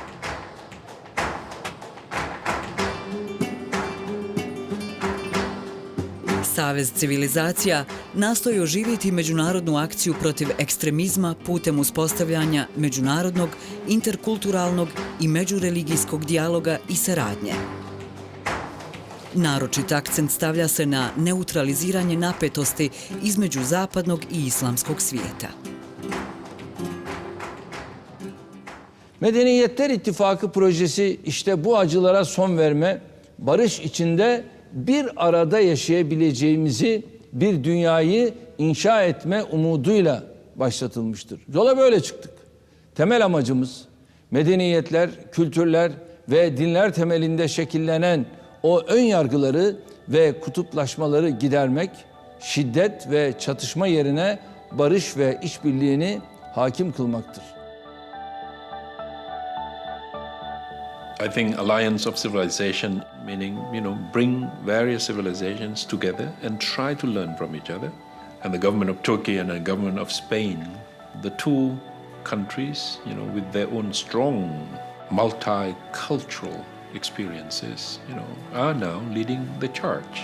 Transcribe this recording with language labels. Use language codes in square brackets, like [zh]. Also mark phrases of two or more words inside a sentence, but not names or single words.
[bs] Savez civilizacija nastoji oživjeti međunarodnu akciju protiv ekstremizma putem uspostavljanja međunarodnog, interkulturalnog i međureligijskog dijaloga i saradnje. Naročit akcent stavlja se na neutraliziranje napetosti između zapadnog i islamskog svijeta. [tr] Medeniyetler İttifakı projesi işte bu acılara son verme, barış içinde bir arada yaşayabileceğimizi, bir dünyayı inşa etme umuduyla başlatılmıştır. Yola böyle çıktık. Temel amacımız medeniyetler, kültürler ve dinler temelinde şekillenen o ön yargıları ve kutuplaşmaları gidermek, şiddet ve çatışma yerine barış ve işbirliğini hakim kılmaktır. [en] I think alliance of civilization, meaning, bring various civilizations together and try to learn from each other. And the government of Turkey and the government of Spain, the two countries, with their own strong multicultural experiences, are now leading the charge.